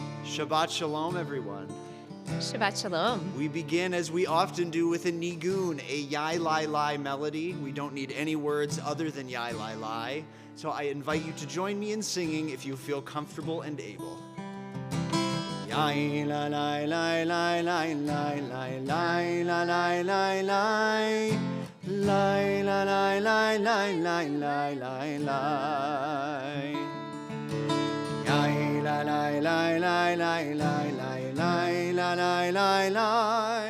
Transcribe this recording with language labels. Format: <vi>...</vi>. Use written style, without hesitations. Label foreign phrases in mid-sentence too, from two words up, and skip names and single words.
<he>Shabbat Shalom,</he> <en>everyone.</en> <he>Shabbat Shalom.</he> <en>We begin, as we often do, with a nigun, a yai lai lai melody. We don't need any words other than yai lai lai. So I invite you to join me in singing if you feel comfortable and able. Yai la lai lai lai lai lai lai lai la lai lai lai lai la lai lai lai lai lai lai lai. Yai la lai lai lai lai lai lai lai la lai lai lai.</en>